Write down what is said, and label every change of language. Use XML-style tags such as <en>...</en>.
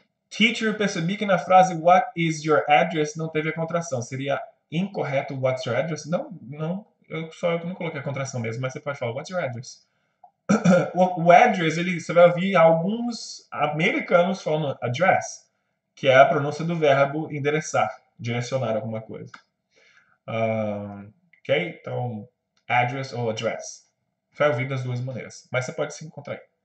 <pt>Teacher, eu percebi que na frase</pt> <en>What is your address</en> <pt>não teve a contração. Seria incorreto</pt> <en>What's your address?</en> <pt>Não. Eu não coloquei a contração mesmo, mas você pode falar</pt> <en>What's your address?</en> <pt>O address, você vai ouvir alguns americanos falando address, que é a pronúncia do verbo endereçar, direcionar alguma coisa. Ok? Então, address ou address. Vai ouvir das duas maneiras, mas você pode se encontrar aí.</pt>